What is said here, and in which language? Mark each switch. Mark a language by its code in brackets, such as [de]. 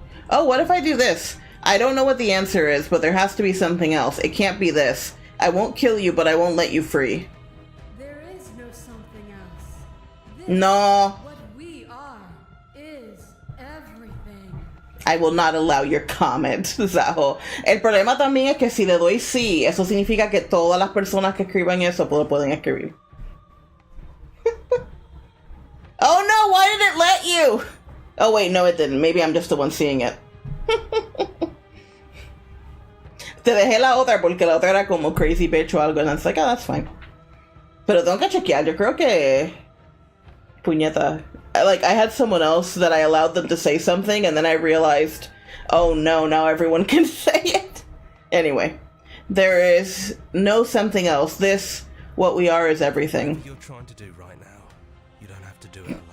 [en] Oh, what if I do this? I don't know what the answer is, but there has to be something else. It can't be this. I won't kill you, but I won't let you free. There is no something else. This, No. what we are, is everything. I will not allow your comment, Zaho. [es] El problema también es que si le doy sí, eso significa que todas las personas que escriban eso pueden escribir. [en] Oh no, why did it let you? Oh wait, no it didn't. Maybe I'm just the one seeing it. [es] Te dejé la otra porque la otra era como [en] crazy bitch [es] o algo, [en] and it's like, oh, that's fine. [es] Pero tengo que chequear, yo creo que... Puñeta. [en] Like, I had someone else that I allowed them to say something, and then I realized, oh no, now everyone can say it. Anyway, there is no something else. This, what we are, is everything. What you're trying to do right now, you don't have to do it alone.